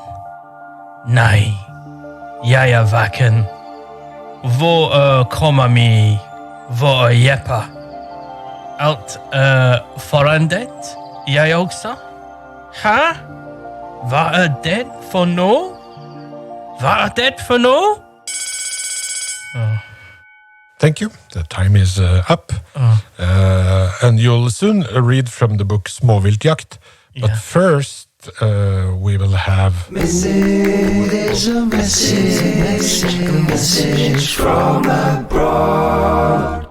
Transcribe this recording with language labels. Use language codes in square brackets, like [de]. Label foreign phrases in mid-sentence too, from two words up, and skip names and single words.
[no] Nei, jeg er vaken. Hvor kommer vi? Hvor er Jeppe? Alt forandret, jeg også? Hæ? Hva det for noe? Hva det for noe? [en] Thank you. The time is up. And you'll soon read from the book Småviltjakt. But first, we will have... There's a message from abroad.